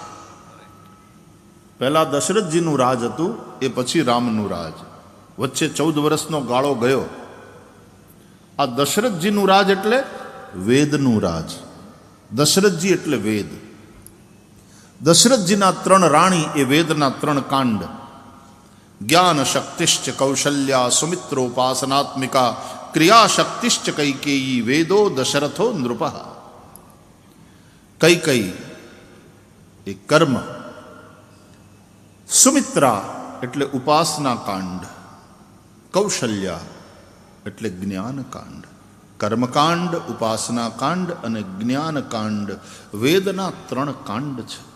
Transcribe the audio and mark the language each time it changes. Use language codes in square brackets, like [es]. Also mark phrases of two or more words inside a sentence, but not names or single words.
[gu] પહેલા દશરથજીનું રાજ હતું, એ પછી રામનું રાજ. વચ્ચે 14 વર્ષનો ગાળો ગયો. આ દશરથજીનું રાજ એટલે વેદનું રાજ. દશરથજી એટલે વેદ. દશરથજીના 3 રાણી એ વેદના 3 કાંડ. [sa] ज्ञान शक्तिश्च कौशल्या सुमित्रोपासनात्मिका क्रिया शक्तिश्च कैकेयी वेदो दशरथो नृपः. [gu] कैकेयी એ કર્મ, સુમિત્રા એટલે ઉપાસના કાંડ, કૌશલ્યા એટલે જ્ઞાન કાંડ. કર્મકાંડ, ઉપાસના કાંડ અને જ્ઞાન કાંડ વેદના 3 કાંડ છે.